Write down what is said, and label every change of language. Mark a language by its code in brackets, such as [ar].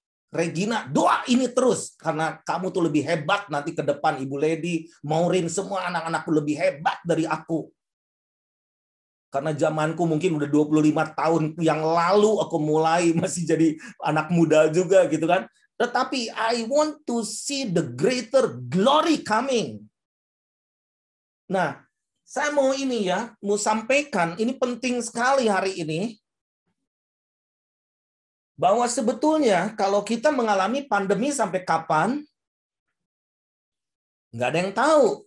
[id] Regina, doa ini terus. Karena kamu tuh lebih hebat nanti ke depan. Ibu Lady, Maureen, semua anak-anakku lebih hebat dari aku. Karena zamanku mungkin udah 25 tahun yang lalu aku mulai masih jadi anak muda juga gitu kan. [en] Tetapi I want to see the greater glory coming. [id] Nah, saya mau mau sampaikan, ini penting sekali hari ini. Bahwa sebetulnya kalau kita mengalami pandemi sampai kapan, nggak ada yang tahu.